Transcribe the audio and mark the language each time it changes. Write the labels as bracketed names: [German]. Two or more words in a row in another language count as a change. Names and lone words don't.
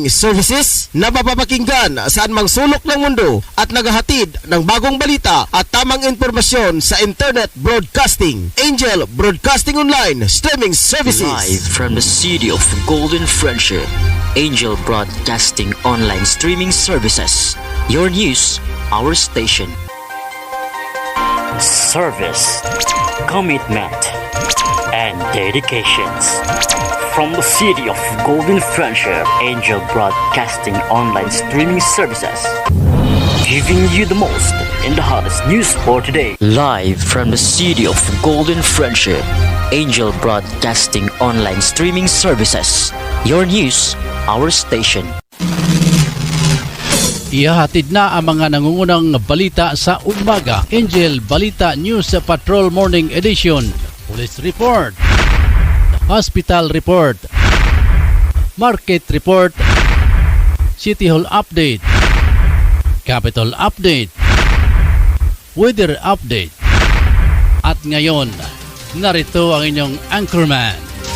[Filipino] Services na mapapakinggan saan mang sulok ng mundo at naghahatid ng bagong balita at tamang impormasyon sa [English] Internet Broadcasting. Angel Broadcasting Online Streaming Services. Live from the city of Golden Friendship, Angel Broadcasting Online Streaming Services. Your news, our station. Service, commitment, and dedications. From the city of Golden Friendship, Angel Broadcasting Online Streaming Services. Giving you the most in the hottest news for today. Live from the city of Golden Friendship, Angel Broadcasting Online Streaming Services. Your news, our station. [Filipino] Ihahatid na ang mga nangungunang balita sa umaga. [English] Angel Balita News Patrol Morning Edition. Police Report, Hospital Report, Market Report, City Hall Update, Capital Update, Weather Update. [Filipino] At ngayon, narito ang inyong anchorman.